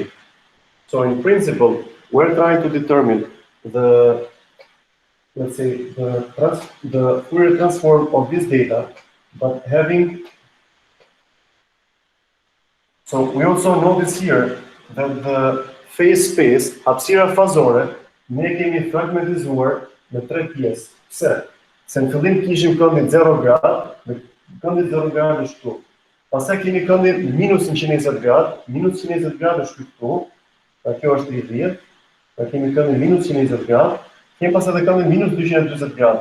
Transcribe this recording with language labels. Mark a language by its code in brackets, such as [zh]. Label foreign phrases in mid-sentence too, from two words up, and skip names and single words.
[en] So in principle, we're trying to determine the, let's say, the Fourier transform of this data, but having, so we also notice here that the phase space [sq] hapsira fazore ne kemi fragmentizuar në 3 pjesë. Pse? Se në fillim kishim këndin 0 grad, në këndin 0 grad është këtu. Pastaj kemi këndin minus 120 grad, minus 120 grad është këtu, pra kjo është 30, pra kemi këndin minus 120 grad, kemi pastaj edhe këndin minus 240 grad.